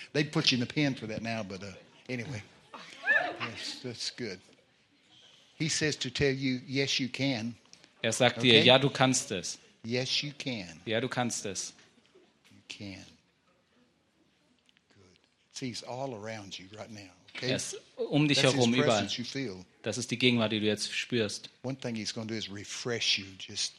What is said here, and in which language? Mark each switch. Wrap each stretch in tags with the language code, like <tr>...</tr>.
<en>They'd put you in the pen for that now, but anyway. Yes, that's good. He says to tell you, yes, you can.</en> <de>Er sagt okay? dir, ja, du kannst es.</de> <en>Yes, you can.</en> <de>Ja, du kannst es.</de> <en>You can. Good. See, he's all around you right now.</en> <de>Okay. Er ist um dich</de> <en>That's</en> <de>herum, überall. Das ist die Gegenwart, die du jetzt spürst.</de> <en>One thing he's going to do is refresh you, just</en>